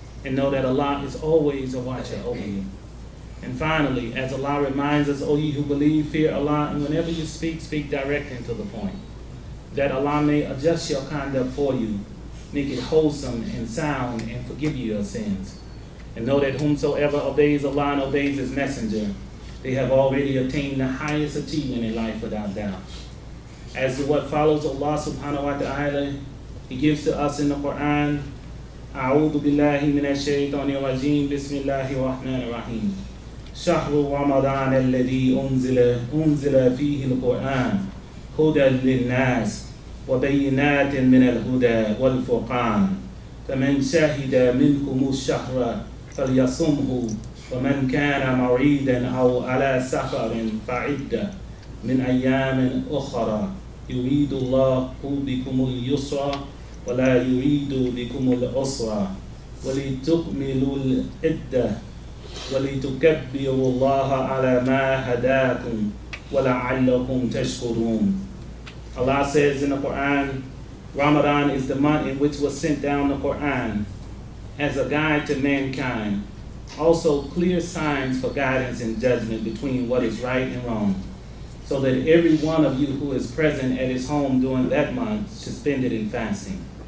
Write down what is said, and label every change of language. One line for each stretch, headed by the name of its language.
English: And know that Allah is always a watcher over you. And finally, as Allah reminds us, O ye who believe, fear Allah, and whenever you speak, speak directly and to the point, that Allah may adjust your conduct for you, make it wholesome and sound, and forgive you your sins. And know that whomsoever obeys Allah and obeys His messenger, they have already attained the highest achievement in life without doubt. As to what follows, Allah subhanahu wa ta'ala, He gives to us in the Quran,
Arabic: أعوذ بالله من الشيطان الرجيم بسم الله الرحمن الرحيم شهر رمضان الذي أنزل فيه القرآن هدى للناس وبينات من الهدى والفرقان فمن شهد منكم الشهر فليصمه ومن كان مريضا أو على سفر فعدة من أيام أخرى يريد الله بكم اليسر ولا يريد بكم العسر ولتكملوا العدة ولتكبروا الله على ما هداكم وَلَعَلَّكُمْ تَشْكُرُونَ.
English: Allah says in the Quran, Ramadan is the month in which was sent down the Quran as a guide to mankind. Also clear signs for guidance and judgment between what is right and wrong, so that every one of you who is present at his home during that month should spend it in fasting.